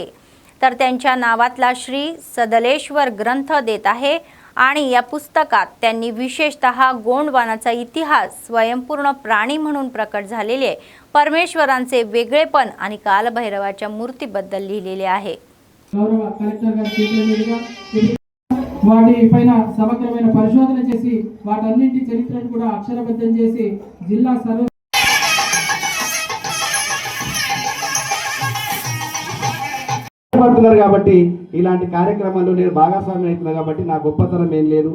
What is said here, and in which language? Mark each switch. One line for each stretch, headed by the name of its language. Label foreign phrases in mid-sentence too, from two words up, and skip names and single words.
Marathi: तर त्यांच्या नावातला श्री सदलेश्वर ग्रंथ देत आहे आणि या पुस्तकात त्यांनी विशेषतः गोंडवानाचा इतिहास, स्वयंपूर्ण प्राणी म्हणून प्रकट झालेले परमेश्वरांचे वेगळेपण आणि कालभैरवाच्या मूर्तीबद्दल लिहिलेले आहे.
Telugu: వాటిపైన సమగ్రమైన పరిశోధన చేసి వాటన్నింటి చరిత్రను కూడా అక్షరబద్ధం చేసి జిల్లా సర్వ పడుతున్నారు కాబట్టి ఇలాంటి కార్యక్రమాల్లో నేను భాగస్వామ్యం అవుతున్నా కాబట్టి నా గొప్పతనం ఏం లేదు.